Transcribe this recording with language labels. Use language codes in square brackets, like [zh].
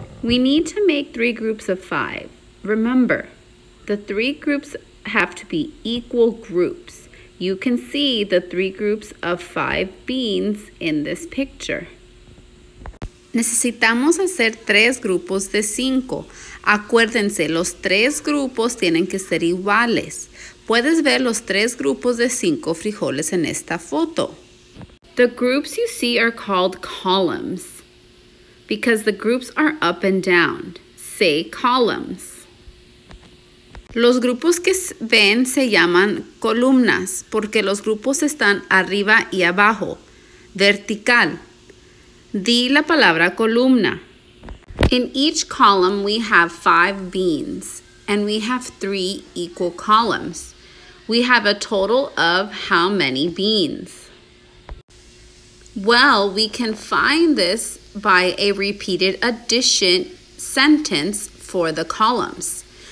[en] We need to make 3 groups of 5. Remember, the 3 groups have to be equal groups. You can see the 3 groups of 5 beans in this picture. [es] Necesitamos hacer 3 grupos de 5. Acuérdense, los 3 grupos tienen que ser iguales. Puedes ver los 3 grupos de 5 frijoles en esta foto. [en] The groups you see are called columns because the groups are up and down. Say columns. [es] Los grupos que ven se llaman columnas porque los grupos están arriba y abajo, vertical. Di la palabra columna. [en] In each column we have 5 beans and we have 3 equal columns. We have a total of how many beans? Well, we can find this by a repeated addition sentence for the columns.